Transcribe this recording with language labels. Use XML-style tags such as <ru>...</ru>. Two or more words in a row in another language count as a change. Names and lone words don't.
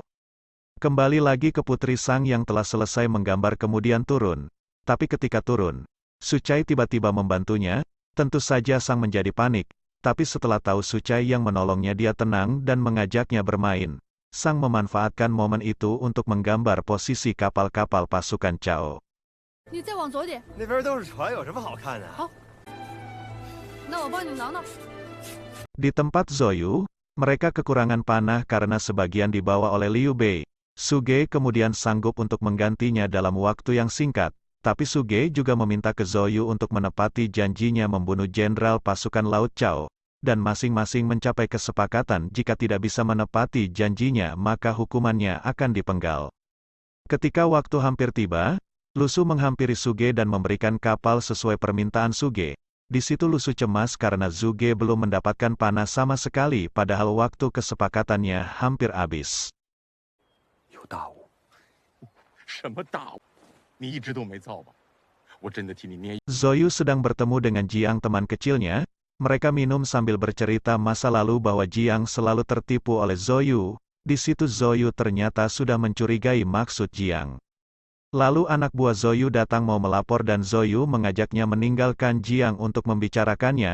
<id>Kembali lagi ke Putri Sang yang telah selesai menggambar kemudian turun. Tapi ketika turun, Sucai tiba-tiba membantunya. Tentu saja Sang menjadi panik. Tapi setelah tahu Sucai yang menolongnya, dia tenang dan mengajaknya bermain. Sang memanfaatkan momen itu untuk menggambar posisi kapal-kapal pasukan Cao.</id> <zh>你再往左点。那边都是船，有什么好看的？好，那我帮你挠挠。</zh> <id>Di tempat Zoyu, mereka kekurangan panah karena sebagian dibawa oleh Liu Bei. Suge kemudian sanggup untuk menggantinya dalam waktu yang singkat, tapi Suge juga meminta ke Zoyu untuk menepati janjinya membunuh jenderal pasukan laut Cao, dan masing-masing mencapai kesepakatan jika tidak bisa menepati janjinya maka hukumannya akan dipenggal. Ketika waktu hampir tiba, Lusu menghampiri Suge dan memberikan kapal sesuai permintaan Suge. Di situ Lusu cemas karena Suge belum mendapatkan panah sama sekali padahal waktu kesepakatannya hampir habis.</id> <zh>有大雾？什么大雾？你一直都没造吧？我真的替你捏。</zh> <id>Zoyu sedang bertemu dengan Jiang teman kecilnya. Mereka minum sambil bercerita masa lalu bahwa Jiang selalu tertipu oleh Zoyu. Di situ Zoyu ternyata sudah mencurigai maksud Jiang. Lalu anak buah Zoyu datang mau melapor dan Zoyu mengajaknya meninggalkan Jiang untuk membicarakannya.</id>